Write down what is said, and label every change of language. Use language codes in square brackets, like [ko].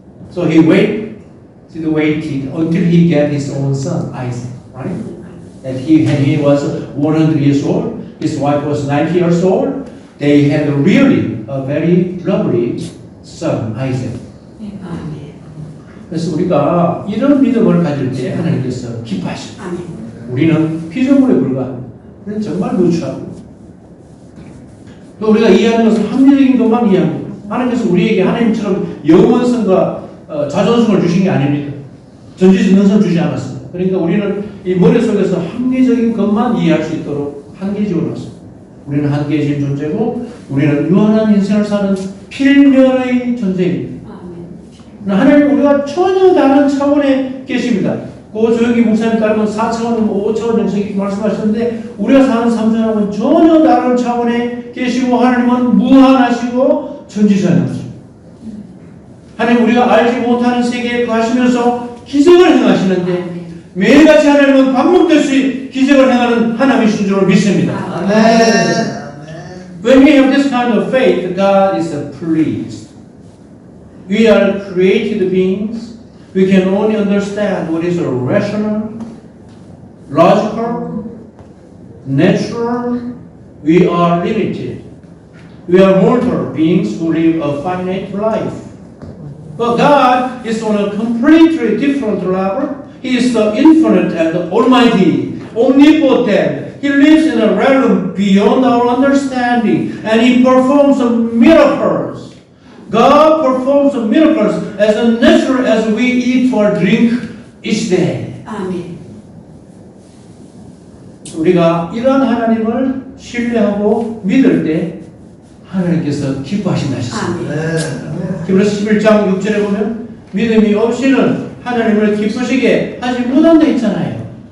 [en] So he waited until he got his own son, Isaac, right? When he was 100 years old, his wife was 90 years old. They had really a very lovely son, Isaac. [ko] 아멘. 그래서 우리가 이런 믿음을 가질 때 하나님께서 기뻐하십니다. 아멘. 우리는 피조물에 불과합니다. 우리는 정말 누추하고 또 우리가 이해하는 것은 합리적인 것만 이해합니다. 하나님께서 우리에게 하나님처럼 영원성과 자존심을 주신 게 아닙니다. 전지전능성 주지 않았습니다. 그러니까 우리는 이 머릿속에서 합리적인 것만 이해할 수 있도록 한계지어 놨습니다. 우리는 한계진 존재고 우리는 유한한 인생을 사는 필면의 존재입니다. 아멘. 하나님 우리가 전혀 다른 차원에 계십니다. 조영기 목사님 따르면 4차원, 5차원 영성이 말씀하셨는데 우리가 사는 3차원은 전혀 다른 차원에 계시고 하나님은 무한하시고 전지전능하시고 하나님 우리가 알지 못하는 세계에 거하시면서 기적을 행하시는데 매일같이 하나님은 밥 먹듯이 기적을 행하는 하나님이신 줄 믿습니다. 아멘. [en] When we have this kind of faith, God is pleased. We are created beings. We can only understand what is rational, logical, natural. We are limited. We are mortal beings who live a finite life. But God is on a completely different level. He is the infinite and almighty, omnipotent. He lives in a realm beyond our understanding, and He performs miracles. God performs miracles as natural as we eat or drink each day. [ko] 아멘. 우리가 이런 하나님을 신뢰하고 믿을 때 하나님께서 기뻐하신다 하셨습니다. 히브리서 11장 6절에 보면 믿음이 없이는 하나님을 기쁘시게 하지 못한다 했잖아요.